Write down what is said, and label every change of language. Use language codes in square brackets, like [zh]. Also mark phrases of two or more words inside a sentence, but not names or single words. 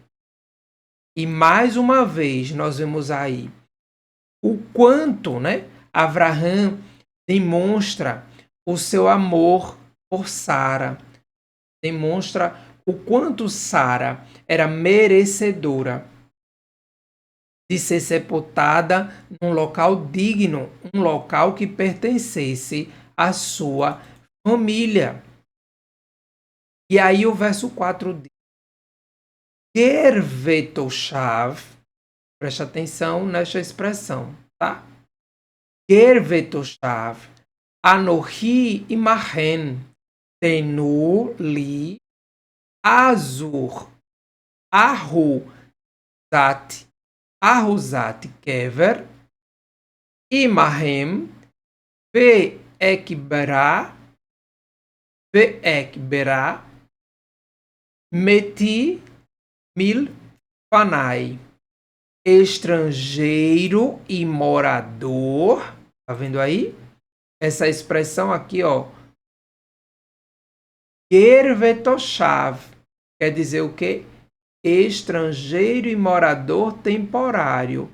[pt] E mais uma vez nós vemos aí o quanto, né, Abraão demonstra o seu amor por Sara, demonstra o quanto Sara era merecedora de ser sepultada num local digno, um local que pertencesse à sua família. E aí o verso 4 diz: [he] גר ותושב, [pt] preste atenção nesta expressão, tá? [he] גר ותושב אנכי עמכם תנו לי אזור, אחזת קבר עמכם ואקברה מתי מל פני, [pt] estrangeiro e morador. Tá vendo aí? Essa expressão aqui, ó. Gervetoshav quer dizer o quê? Estrangeiro e morador temporário.